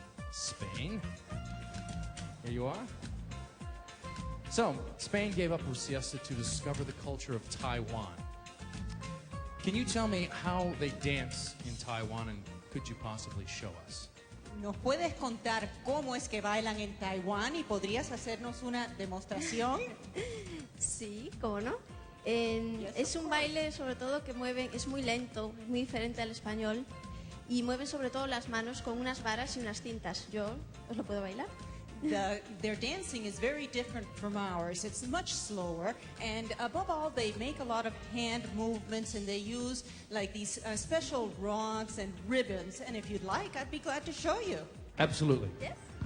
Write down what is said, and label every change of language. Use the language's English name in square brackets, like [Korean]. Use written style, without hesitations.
[English] Spain. Here you are. So, Spain gave up her siesta to discover the culture of Taiwan. Can you tell me how they dance in Taiwan, and could you possibly show us? [Spanish] ¿Nos puedes contar cómo es que bailan en Taiwán y podrías hacernos una demostración? Sí, cómo no. Es un baile sobre todo que mueven, es muy lento, es muy diferente al español y mueven sobre todo las manos con unas varas y unas cintas. ¿Yo os lo puedo bailar? [English] Their dancing is very different from ours. It's much slower, and above all, they make a lot of hand movements, and they use like these special rods and ribbons. And if you'd like, I'd be glad to show you. Absolutely. Yes.